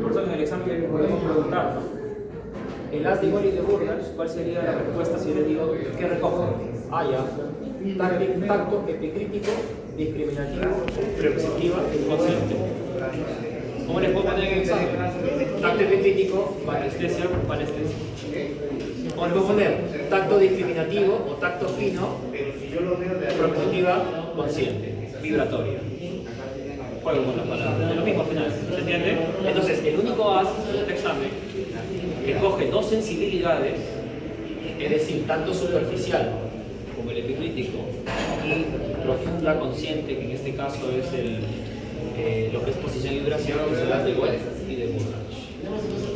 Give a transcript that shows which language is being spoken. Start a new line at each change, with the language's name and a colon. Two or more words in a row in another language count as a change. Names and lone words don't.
Spanish: Por eso en el examen podemos preguntar, ¿no? El haz de Gol y de Burdas, ¿cuál sería la respuesta si le digo qué recoge? Ah, ya. Tacto epicrítico, discriminativo, prepositiva y consciente. ¿Cómo les puedo poner en el examen? Tacto epicrítico, palestesia, palestesia. ¿Cómo les puedo poner? Tacto discriminativo o tacto fino, prepositiva, consciente, vibratoria. Juego con las palabras, es lo mismo al final, ¿se entiende? Entonces, el único haz de este examen que coge dos sensibilidades, es decir, tanto superficial como el epicrítico y profunda consciente, que en este caso es lo que es posición y vibración, que son las de Gol y de Burdas.